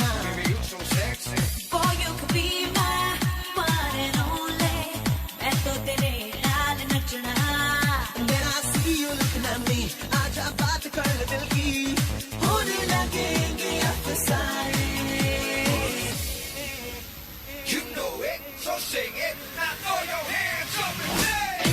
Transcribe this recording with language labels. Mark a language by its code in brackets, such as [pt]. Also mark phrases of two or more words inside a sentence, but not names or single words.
[en] Boy, you could be my one and only. [pa] ਮੈਂ ਤੋ ਤੇਰੇ ਨਾਲ ਨੱਚਣਾ. [en] When I see you looking at me, [hi] आजा बात कर ले दिल की, होने लगेंगे अफसाने. [en] You know it, so sing it. Now throw your hands up and say.